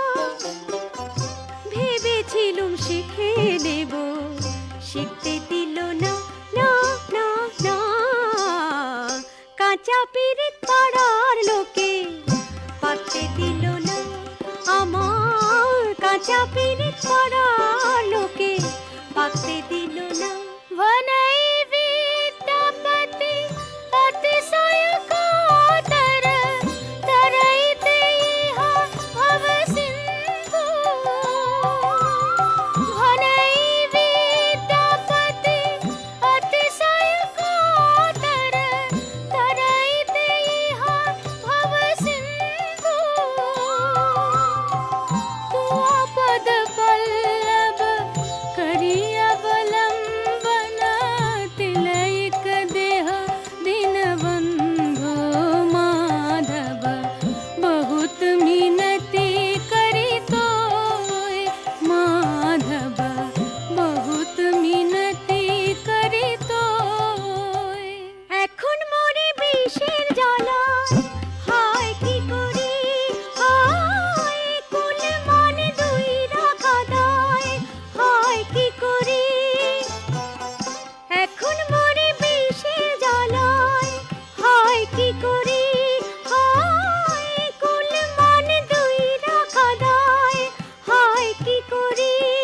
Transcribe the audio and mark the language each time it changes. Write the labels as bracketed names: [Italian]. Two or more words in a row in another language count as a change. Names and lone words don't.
[Bangla] ভেবেছিলুম শিখে নেব, শিখতে দিল না, না না না। কাঁচা পিরিত পাড়ার লোকে পাকতে দিল না, আমার কাঁচা পিরিত পাড়ার লোকে পাকতে দিল না। [Maithili] वनै विद्यापति अतिशय कातर तरैते इह भव सिंधु, वनै विद्यापति अतिशय कातर तरैते इह भव सिंधु, तुआ पद पल्लव करी अवलंबन तिलैक देह दीनबंधो, माधव बहुत मिनती करी तोय, माधव बहुत मिनती करी तोय। [Bangla] এখন মরে বিষের জ্বালায় হায় কি করি, হায় কুল মান দুই রাখা দায়, হায় কি করি। এখন মরে বিষের জ্বালায় হায় কি করি, হায় কুল মান দুই রাখা দায়, হায় কি করি।